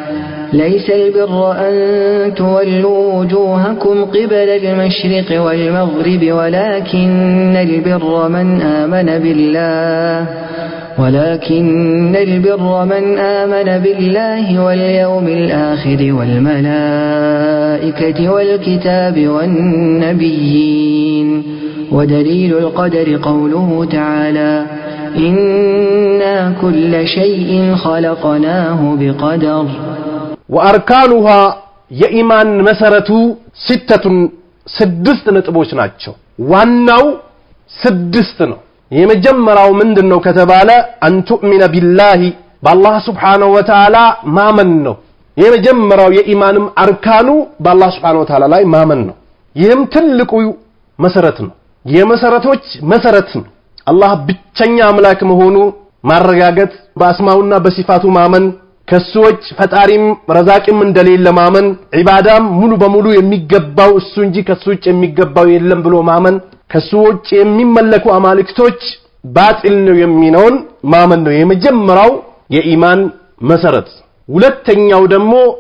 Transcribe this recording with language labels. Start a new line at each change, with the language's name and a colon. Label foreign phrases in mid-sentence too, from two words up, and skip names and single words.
Arabic: ليس البر أن تولوا وجوهكم قبل المشرق والمغرب ولكن البر من آمن بالله واليوم الآخر والملائكة والكتاب والنبيين ودليل القدر قوله تعالى إنا كل شيء خلقناه بقدر
Amharic: وأركانها የኢማን መሰረቱ ስድስት ነጥቦች ናቸው ዋናው ስድስት ነው የመጀመሪያው ምንድነው ከተባለ
Arabic: أن تؤمن بالله بالله سبحانه وتعالى
Amharic: ማመን ነው የመጀመሪያው የኢማንም አርካኑ
Arabic: بالله سبحانه وتعالى
Amharic: ላይ ማመን ነው ይህም ትልቁ መሰረት ነው የመሰረቶች መሰረት ነው። አላህ ብቸኛ አምላክ መሆኑ ማረጋገጥ፣ በአስማውና በሲፋቱ ማመን፣ ከሱዎች ፈጣሪም ረዛቂም እንደሌለ ማመን፣ ዒባዳም ሙሉ በሙሉ የሚገባው እሱ እንጂ ከሱዎች የሚገባው የለም ብሎ ማመን፣ ከሱዎች የሚመለኩ አማልክቶች ባጢል ነው የሚነውን ማመን ነው የመጀመሪያው የኢማን መሰረት። ሁለተኛው ደግሞ